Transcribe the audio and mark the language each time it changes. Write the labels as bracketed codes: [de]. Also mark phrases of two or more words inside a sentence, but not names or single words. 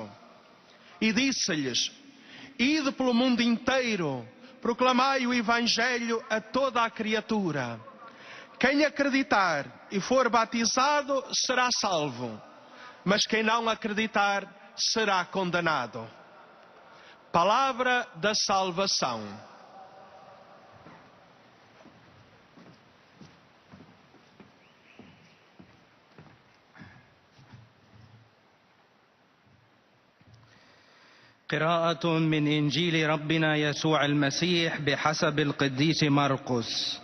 [pt] E disse-lhes: ide pelo mundo inteiro, proclamai o Evangelho a toda a criatura. Quem acreditar e for batizado será salvo, mas quem não acreditar será condenado. Palavra da salvação. [ar] قراءة من إنجيل ربنا يسوع المسيح بحسب القديس مرقس.